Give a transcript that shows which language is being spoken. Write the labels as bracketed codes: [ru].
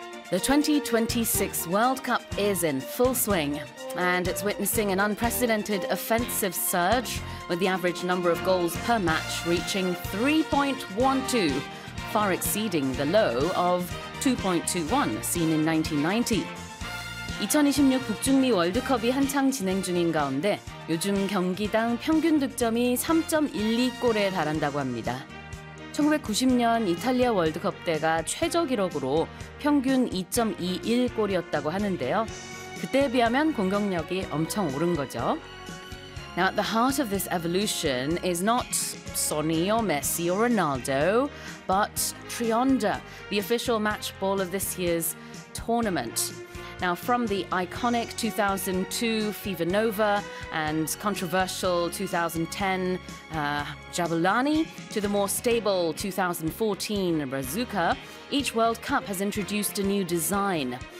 [en] The 2026 World Cup is in full swing, and it's witnessing an unprecedented offensive surge, with the average number of goals per match reaching 3.12, far exceeding the low of 2.21 seen in 1990. [ko] 2026 북중미 월드컵이 한창 진행 중인 가운데 요즘 경기당 평균 득점이 3.12골에 달한다고 합니다. 1990년 이탈리아 월드컵 때가 최저 기록으로 평균 2.21골이었다고 하는데요. 그때에 비하면 공격력이 엄청 오른 거죠. [en] Now at the heart of this evolution is not Sonny or Messi or Ronaldo, but Trionda, the official match ball of this year's tournament. Now from the iconic 2002 FIFA Nova and controversial 2010 Jabulani to the more stable 2014 Brazuca, each World Cup has introduced a new design.